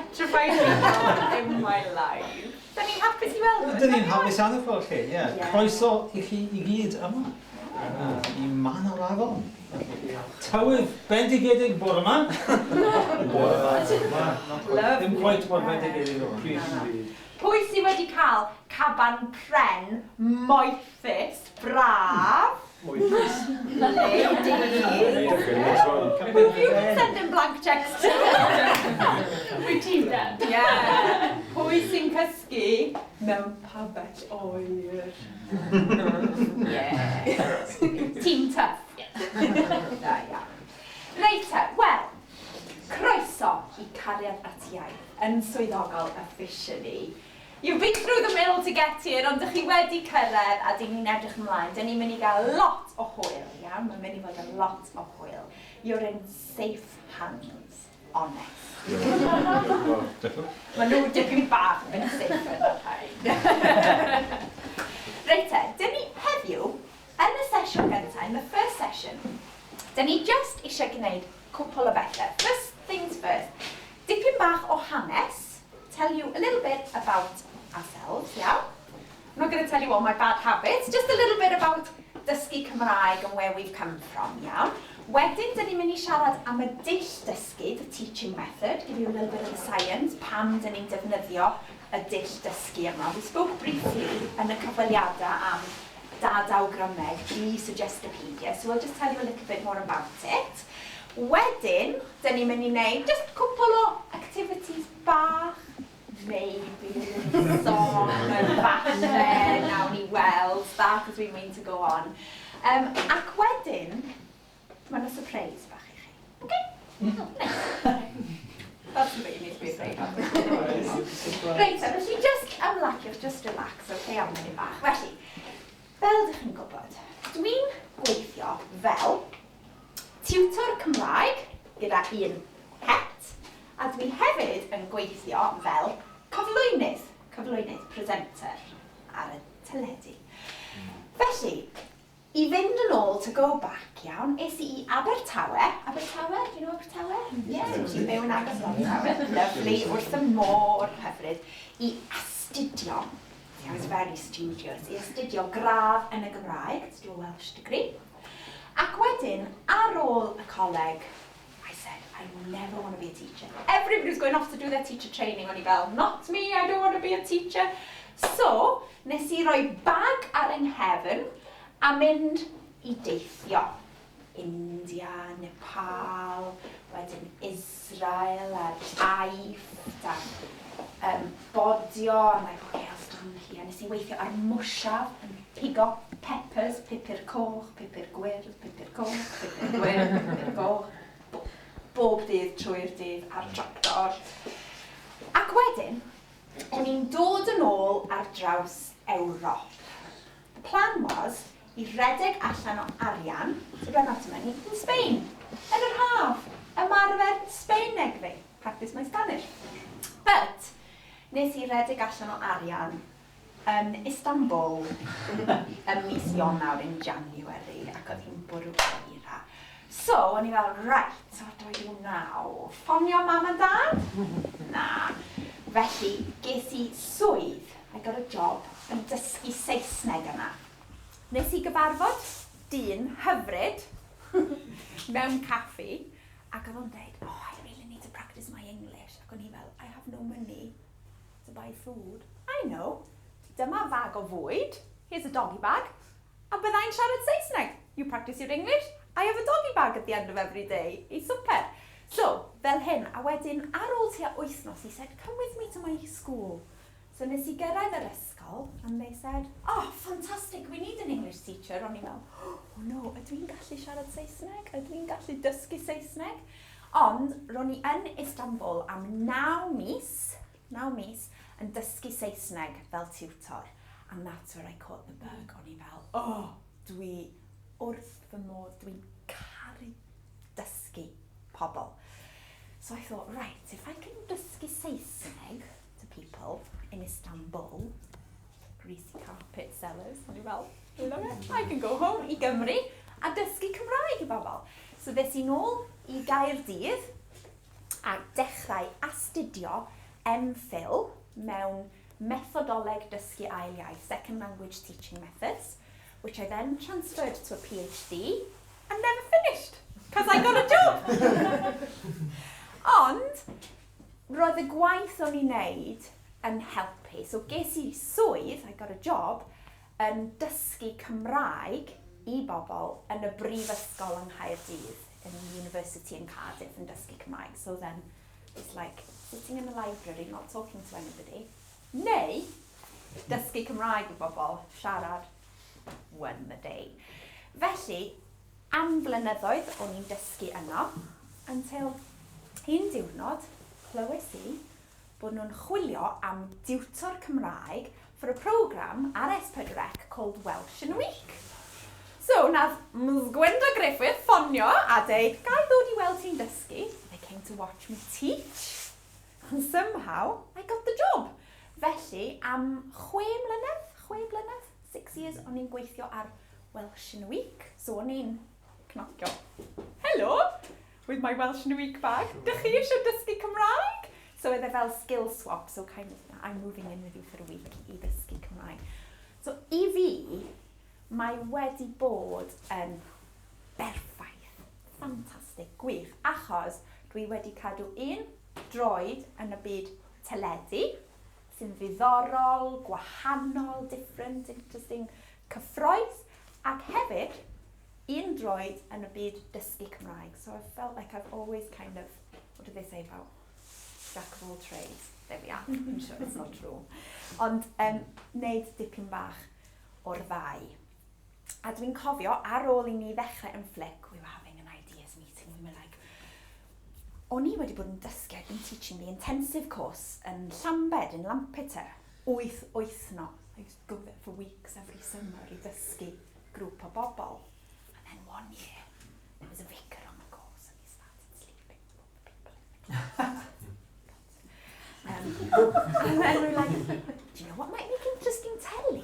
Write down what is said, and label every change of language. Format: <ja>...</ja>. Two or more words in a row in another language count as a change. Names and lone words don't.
<en>find in my life.</en> <cy>Da ni'n hapus I weld nhw? Da ni'n hapus anhygoel chi, ie. Croeso I chi I gyd yma. I man o'r afon. Tywydd bendigedig bore yma. Dim gwaith mor bendigedig o. Pwy sydd wedi cael caban pren moethus, braf? Moethus?</cy> <en>Who have you been sending blank checks to?</en> <cy>Wyt ti'n dad? Yeah. Pwy sy'n cysgu mewn pabell oer?</cy> <en>Yeah. Team tough.</en> <cy>Da iawn. Reit te, wel, croeso I Cariad at Iaith yn swyddogol officially.</cy> <en>You've been through the mill to get here,</en> <cy>ond ydych chi wedi cyrraedd a dyn ni'n edrych ymlaen. Dyn ni'n mynd I gael lot o hwyl, iawn? Mae'n mynd I fod yn lot o hwyl.</cy> <en>You're in safe hands, honest.</en> <cy>Mae nhw dipyn bach yn safe yn rhaid. Reit te, dyn ni heddiw, yn y sesiwn gyntaf,</cy> <en>in the first session,</en> <cy>dyn ni just eisiau gwneud cwpl o bethau.</cy> <en>First things first,</en> <cy>dipyn bach o hanes,</cy> <en>tell you a little bit about ourselves, yeah? I'm not going to tell you all my bad habits, just a little bit about</en> <cy>dysgu Cymraeg</cy> <en>and where we've come from, yeah?</en> <cy>Wedyn, dyn ni'n mynd I siarad am y dull dysgu,</cy> <en>the teaching method, give you a little bit of the science,</en> <cy>pam dyn ni'n defnyddio y dull dysgu yma.</cy> <en>We spoke briefly</en> <cy>yn y cyfweliadau am dad awgrymeg I Suggestopedia,</cy> <en>so we'll just tell you a little bit more about it.</en> <cy>Wedyn, dyn ni'n mynd I wneud just cwpl o activities bach,</cy> <en>maybe song and</en> <cy>falle, nawn ni weld,</cy> <en>that because we mean to go on.</en> <cy>Ac wedyn, mae'n</cy> <en>a surprise</en> <cy>bach I chi.</cy> <en>Okay? That's the bit you need to be afraid of. Right, so</en> <cy>felly just ymlaciwch,</cy> <en>just relax, okay,</en> <cy>am munud bach. Felly, fel ydych chi'n gwybod, dwi'n gweithio fel tiwtor Cymraeg gyda un het, a dwi hefyd yn gweithio fel cyflwynydd, presenter ar y teledu. Felly, I fynd yn ôl</cy> <en>to go back,</en> <cy>iawn, es I Abertawe. Abertawe,</cy> <en>do you know Abertawe?</en> <cy>Yeah, ti'n byw yn agos Abertawe. Lovely, wrth y môr hyfryd. I astudio,</cy> <en>I was very studious,</en> <cy>I astudio gradd yn y Gymraeg,</cy> <en>to do a Welsh degree.</en> <cy>Ac wedyn, ar ôl y coleg,</cy> <en>I said, I never want to be a teacher. Everybody's going off to do their teacher training,</en> <cy>o'n I fel,</cy> <en>not me, I don't want to be a teacher. So,</en> <cy>nes I roi bag ar yng nghefn a mynd I deithio. India, Nepal, wedyn Israel, a Iaith, a bodio,</cy> <en>and like, okay, I'll stand here.</en> <cy>Nes I weithio ar mwsiaf, yn pigo peppers, pupur coch, pupur gwyrdd, pupur coch, pupur gwyrdd, pupur coch, bob dydd trwy'r dydd ar tractor. Ac wedyn, o'n i'n dod yn ôl ar draws Ewrop.</cy> <en>The plan was</en> <cy>I redeg allan o arian,</cy> <en>so ble not money, in Spain,</en> <cy>yn yr haf, ymarfer Sbaeneg fi,</cy> <en>practice my Spanish. But,</en> <cy>nes I redeg allan o arian yn Istanbul ym mis Ionawr</cy> <en>in January,</en> <cy>ac oedd hi'n bwrw eira. So, o'n I fel,</cy> <en>right, so what do I do now?</en> <cy>Ffonio mam a dad? Na. Felly, ges I swydd,</cy> <en>I got a job,</en> <cy>yn dysgu Saesneg yna. Nes I gyfarfod dyn hyfryd mewn caffi, ac oedd o'n dweud,</cy> <en>oh, I really need to practice my English.</en> <cy>Ac o'n I fel,</cy> <en>I have no money to buy food. I know.</en> <cy>Dyma fag o fwyd,</cy> <en>here's a doggy bag,</en> <cy>a byddai'n siarad Saesneg.</cy> <en>You practice your English, I have a doggy bag at the end of every day.</en> <cy>I swper. So, fel hyn, a wedyn ar ôl tua wythnos,</cy> <en>he said, come with me to my school.</en> <cy>So nes I gyrraedd yr ysgol,</cy> <en>and they said, oh, fantastic, we need an English teacher.</en> <cy>O'n I fel,</cy> <en>oh no,</en> <cy>ydw i'n gallu siarad Saesneg? Ydw i'n gallu dysgu Saesneg? Ond, ro'n I yn Istanbul am 9 mis, yn dysgu Saesneg fel tiwtor.</cy> <en>And that's where I caught the bug.</en> <cy>O'n I fel, oh, dwi wrth fy modd, dwi'n caru dysgu pobl.</cy> <en>So I thought, right, if I can</en> <cy>dysgu Saesneg</cy> <en>to people in Istanbul, greasy carpet sellers,</en> <cy>o'n I fel,</cy> <en>love it, I can go home</en> <cy>I Gymru a dysgu Cymraeg I bobl. So ddes I nôl I Gaerdydd a dechrau astudio MPhil mewn methodoleg dysgu ail iaith,</cy> <en>second language teaching methods, which I then transferred to a PhD and never finished, because I got a job.</en> <cy>Ond, roedd y gwaith o'n i'n neud yn helpu. So ges I swydd,</cy> <en>I got a job,</en> <cy>yn dysgu Cymraeg I bobl yn y brifysgol yng Nghaerdydd,</cy> <en>in the university in Cardiff,</en> <cy>yn dysgu Cymraeg.</cy> <en>So then, it's like sitting in a library, not talking to anybody.</en> <cy>Neu, dysgu Cymraeg I bobl, siarad,</cy> <en>won the day.</en> <cy>Felly, am blynyddoedd o'n i'n dysgu yno, until un diwrnod, clywes I bod nhw'n chwilio am diwtor Cymraeg</cy> <en>for a programme</en> <cy>ar S4C called Welsh in a Week.</cy> <en>So,</en> <cy>nath Ms Gwenda Griffith ffonio a deud, gai ddod I weld ti'n dysgu?</cy> <en>They came to watch me teach. And somehow, I got the job.</en> <cy>Felly, am 6 blynedd, 6 years, o'n i'n gweithio ar Welsh in a Week.</cy> <en>So,</en> <cy>o'n i'n cnocio,</cy> <en>hello, with my Welsh in a Week bag.</en> <cy>Dych chi eisiau dysgu Cymraeg?</cy> <en>So,</en> <cy>oedd e fel</cy> <en>skill swap, so kind of, I'm moving in with you for a week</en> <cy>I ddysgu Cymraeg. So, I fi, mae wedi bod yn berffaith, ffantastig, gwych, achos dwi wedi cadw un droed yn y byd teledu, sy'n ddiddorol, gwahanol,</cy> <en>different, interesting,</en> <cy>cyffroes, ac hefyd un droed yn y byd dysgu Cymraeg.</cy> <en>So I felt like I've always kind of, what do they say about jack of all trades? There we are, I'm sure it's not true.</en> <cy>Ond wneud dipyn bach o'r ddau. A dwi'n cofio, ar ôl I ni ddechrau yn flic,</cy> <en>we were having an ideas meeting, we were like,</en> <cy>o'n I wedi bod yn dysgu,</cy> <en>I've been teaching the intensive course yn Llambed, in Lampeter, 8 wythnos. I used to go there for weeks every summer</en> <cy>I dysgu grŵp o bobl.</cy> <en>And then one year, there was a vicar on the course and he started sleeping with all the people in the class. And then we were like, do you know what might make interesting telly?</en>